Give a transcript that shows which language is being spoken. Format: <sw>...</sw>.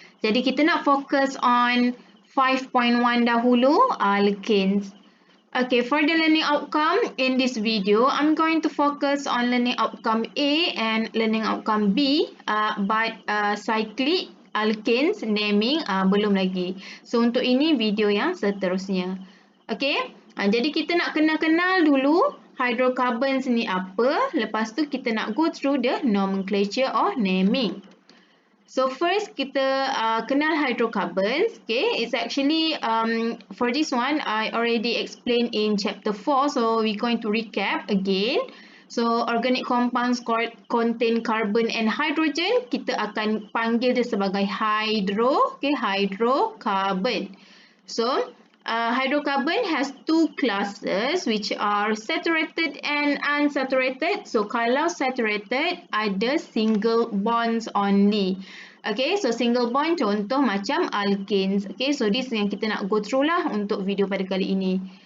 <ms>Jadi kita nak fokus on 5.1 dahulu, alkanes.</ms> <en>Okay, for the learning outcome in this video, I'm going to focus on learning outcome A and learning outcome B, but cyclic alkanes naming</en> <ms>belum lagi. So untuk ini video yang seterusnya. Okay, jadi kita nak kenal-kenal dulu hydrocarbons ni apa. Lepas tu kita nak</ms> <en>go through the nomenclature or naming. So first</en> <ms>kita kenal</ms> <en>hydrocarbons. Okay, it's actually for this one I already explained in chapter 4. So we're going to recap again. So organic compounds contain carbon and hydrogen.</en> <ms>Kita akan panggil dia sebagai hydrocarbon.</ms> <en>So hydrocarbon has two classes which are saturated and unsaturated. So</en> <ms>kalau</ms> <en>saturated</en> <ms>ada</ms> <en>single bonds only. Okay, so single bond</en> <ms>contoh macam</ms> <en>alkanes. Okay, so this</en> <ms>yang kita nak</ms> <en>go through</en> <ms>lah untuk video pada kali ini.</ms>